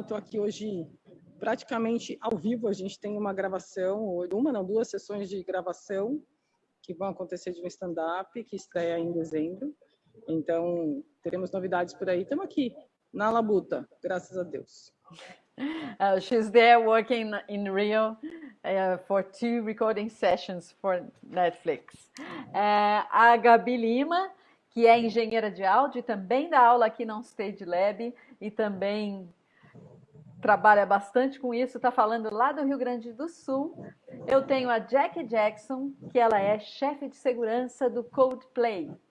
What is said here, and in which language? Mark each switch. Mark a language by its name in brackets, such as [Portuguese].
[Portuguese] Estou aqui hoje praticamente ao vivo. A gente tem uma gravação, duas sessões de gravação que vão acontecer de um stand-up que estreia em dezembro. Então, teremos novidades por aí. Estamos aqui na labuta, graças a Deus. [English] She's there working in Rio for 2 recording sessions for Netflix. [Portuguese] A Gabi Lima, que é engenheira de áudio, também dá aula aqui no Stage Lab e também trabalha bastante com isso, está falando lá do Rio Grande do Sul. Eu tenho a Jackie Jackson, que ela é chefe de segurança do Coldplay.